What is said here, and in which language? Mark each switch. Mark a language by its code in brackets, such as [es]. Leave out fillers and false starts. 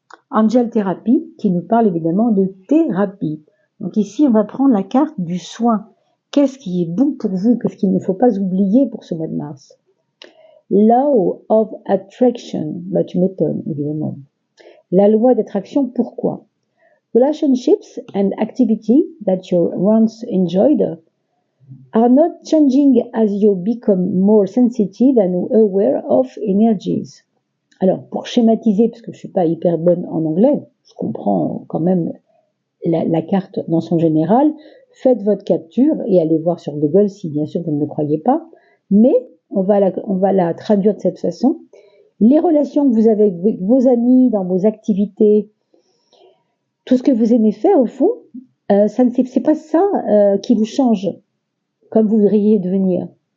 [fr] Angel Therapy, qui nous parle évidemment de thérapie. Donc ici, on va prendre la carte du soin. Qu'est-ce qui est bon pour vous? Qu'est-ce qu'il ne faut pas oublier pour ce mois de mars? Law of Attraction. Bah, tu m'étonnes, évidemment. La loi d'attraction, pourquoi? [en] Relationships and activity that you once enjoyed are not changing as you become more sensitive and aware of energies. [fr] Alors, pour schématiser, parce que je ne suis pas hyper bonne en anglais, je comprends quand même la carte dans son général, faites votre capture et allez voir sur Google si bien sûr vous ne me croyez pas, mais on va la traduire de cette façon. Les relations que vous avez avec vos amis, dans vos activités, tout ce que vous aimez faire au fond, c'est pas ça qui vous change comme vous voudriez devenir.